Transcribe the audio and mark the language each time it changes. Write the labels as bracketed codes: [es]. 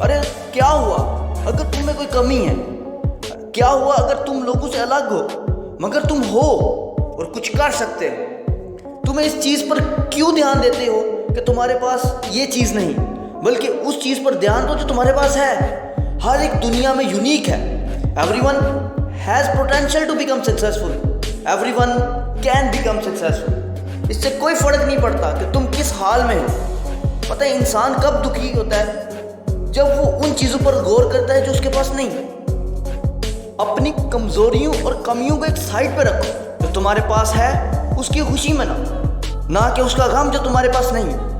[ur] ارے کیا ہوا اگر تم میں کوئی کمی ہے؟ کیا ہوا اگر تم لوگوں سے الگ ہو مگر تم ہو اور کچھ کر سکتے ہو؟ تمہیں اس چیز پر کیوں دھیان دیتے ہو کہ تمہارے پاس یہ چیز نہیں, بلکہ اس چیز پر دھیان دو جو تمہارے پاس ہے. ہر ایک دنیا میں یونیک ہے. [en] Everyone has potential to become successful. Everyone can become successful. [ur] اس سے کوئی فرق نہیں پڑتا کہ تم کس حال میں ہو. پتہ ہے انسان کب دکھی ہوتا ہے؟ جب وہ ان چیزوں پر غور کرتا ہے جو اس کے پاس نہیں. اپنی کمزوریوں اور کمیوں کو ایک سائڈ پہ رکھو. جو تمہارے پاس ہے اس کی خوشی میں نہ کہ اس کا غم جو تمہارے پاس نہیں.